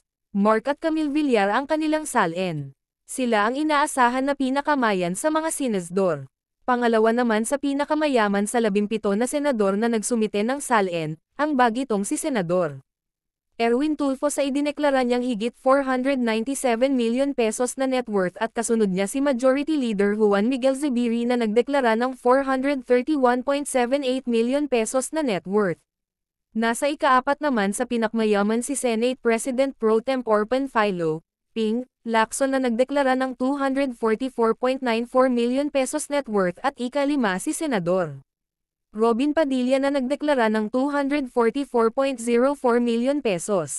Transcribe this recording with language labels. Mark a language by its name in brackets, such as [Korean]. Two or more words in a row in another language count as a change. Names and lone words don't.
[Filipino] Mark at Camille Villar ang kanilang salin. Sila ang inaasahan na pinakamayan sa mga senador. Pangalawa naman sa pinakamayaman sa 17 na senador na nagsumite ng salin, ang bagitong si Senador Erwin Tulfo sa idineklara niyang higit [English] 497 million pesos [Filipino] na [English] net worth [Filipino] at kasunod niya si Majority Leader Juan Miguel Zubiri na nagdeklara ng [English] 431.78 million pesos [Filipino] na [English] net worth. [Filipino] Nasa ikaapat naman sa pinakmayaman si Senate President Pro Tempore Panfilo Ping Lacson na nagdeklara ng [English] 244.94 million pesos net worth [Filipino] at ika-5 si Senador Robin Padilla na nagdeklara ng [English] 244.04 million pesos.